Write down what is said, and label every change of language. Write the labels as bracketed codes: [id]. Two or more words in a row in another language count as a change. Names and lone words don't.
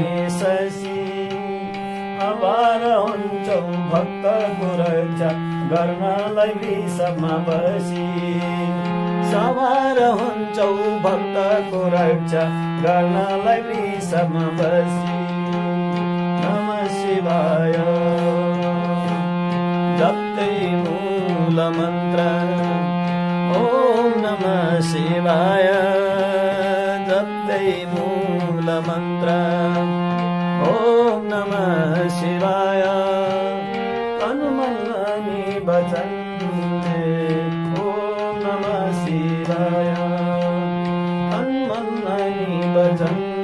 [ne] शशी अभार हुन्छौ भक्तको रक्षा गर्नलाई विषमा बसी सवार हुन्छौ भक्तको रक्षा गर्नलाई विषमा बसी [sa] नमः शिवाय [ne] जप्दै मूल मन्त्र [sa] ॐ नमः शिवाय [ne] कै मूल मन्त्र [sa] ओम नमः शिवाय [ne] तन मन अनि वचन [sa] ओम नमः शिवाय [ne] तन मन अनि वचन